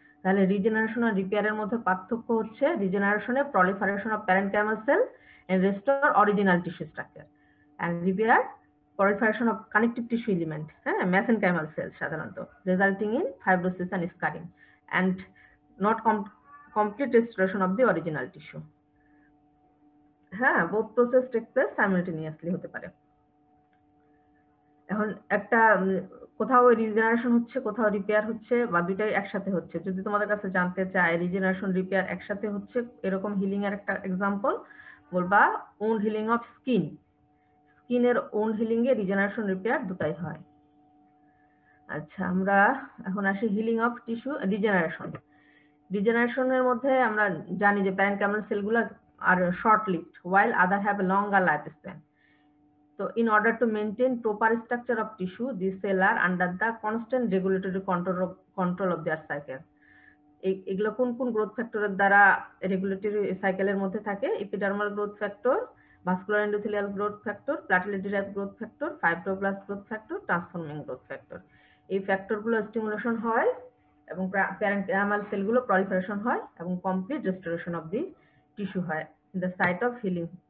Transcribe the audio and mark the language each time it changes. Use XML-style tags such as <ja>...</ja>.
<bn>তাহলে রিজেনারেশন আর রিপেয়ারের মধ্যে পার্থক্য হচ্ছে</bn> <en>রিজেনারেশনে proliferation of parenchymal cell and restore original tissue structure, and repair proliferation of connective tissue element, mesenchymal cells</en> <bn>সাধারণত,</bn> <en>resulting in fibrosis and scarring and not complete restoration of the original tissue. হ্যাঁ, both process take place simultaneously</en> <bn>হতে পারে। এখন একটা কোথাও regeneration হচ্ছে, কোথাও repair হচ্ছে, বা দুইটাই একসাথে হচ্ছে। যদি তোমাদের কাছে জানতে চায় রিজেনারেশন রিপেয়ার একসাথে হচ্ছে এরকম হিলিং এর একটা এক্সাম্পল, বলবা</bn> <en>wound healing of skin,</en> <bn>স্কিনের wound healing এ রিজেনারেশন রিপেয়ার দুটাই হয়। আচ্ছা, আমরা এখন আসি হিলিং অফ টিস্যু রিজেনারেশন। রিজেনারেশনের মধ্যে আমরা জানি যে প্যারেনকাইমাল সেলগুলো আর short lived</bn> <en>while other have a longer lifespan. So in order to maintain proper structure of tissue, these cells are under the constant regulatory control of their cycle.</en> <bn>এগুলো কোন কোন growth ফ্যাক্টরের দ্বারা রেগুলেটরি সাইকেলের মধ্যে থাকে?</bn> <en>Epidermal growth factor, vascular endothelial growth factor, platelet derived growth factor, fibroblast growth factor, transforming growth factor.</en> <bn>এই ফ্যাক্টরগুলো stimulation হয় এবং প্যারেনকাইমাল সেলগুলো প্রলিফারেশন হয় এবং</bn> <en>complete restoration of the tissue</en> <bn>হয়</bn> <en>In the site of healing.</en>